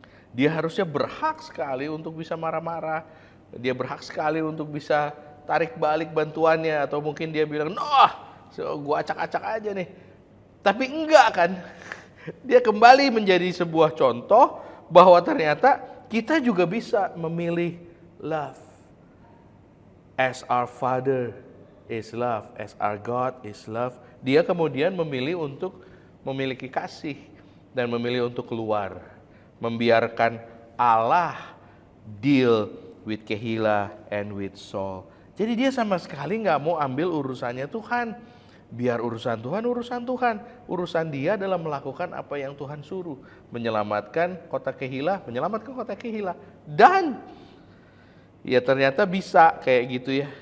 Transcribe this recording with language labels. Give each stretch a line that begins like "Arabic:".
Indonesian: Dia harusnya berhak sekali untuk bisa marah-marah. Dia berhak sekali untuk bisa tarik balik bantuannya, atau mungkin dia bilang, gua acak-acak aja nih. Tapi enggak kan? Dia kembali menjadi sebuah contoh bahwa ternyata kita juga bisa memilih love.
English: As our Father is love, as our God is love.
Indonesian: Dia kemudian memilih untuk memiliki kasih dan memilih untuk keluar. Membiarkan Allah
English: deal with Kehila and with Saul.
Indonesian: Jadi dia sama sekali nggak mau ambil urusannya Tuhan. Biar urusan Tuhan, urusan Tuhan. Urusan dia adalah melakukan apa yang Tuhan suruh. Menyelamatkan kota Kehila, menyelamatkan kota Kehila. Dan ya ternyata bisa kayak gitu ya.